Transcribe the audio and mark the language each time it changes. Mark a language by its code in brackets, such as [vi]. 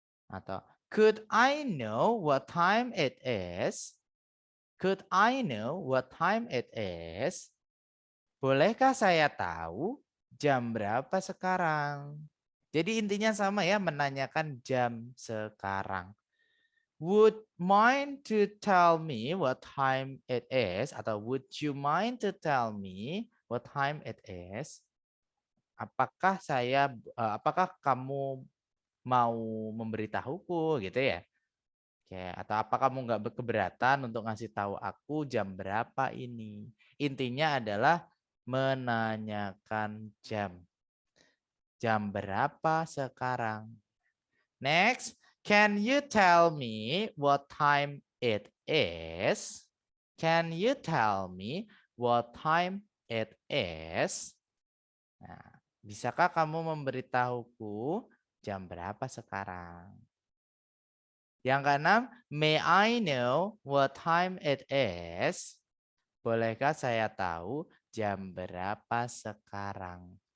[en] Atau could I know what time it is? Could I know what time it is? [id] Bolehkah saya tahu jam berapa sekarang? Jadi intinya sama ya, menanyakan jam sekarang. [en] Would mind to tell me what time it is? Atau would you mind to tell me what time it is? [id] Apakah kamu mau memberitahuku gitu ya? Oke, atau apa kamu nggak keberatan untuk ngasih tahu aku jam berapa ini? Intinya adalah menanyakan jam. Jam berapa sekarang? [en] Next, can you tell me what time it is? Can you tell me what time it is? [id] Nah, bisakah kamu memberitahuku jam berapa sekarang? Yang keenam, [en] may I know what time it is? [id] Bolehkah saya tahu jam berapa sekarang?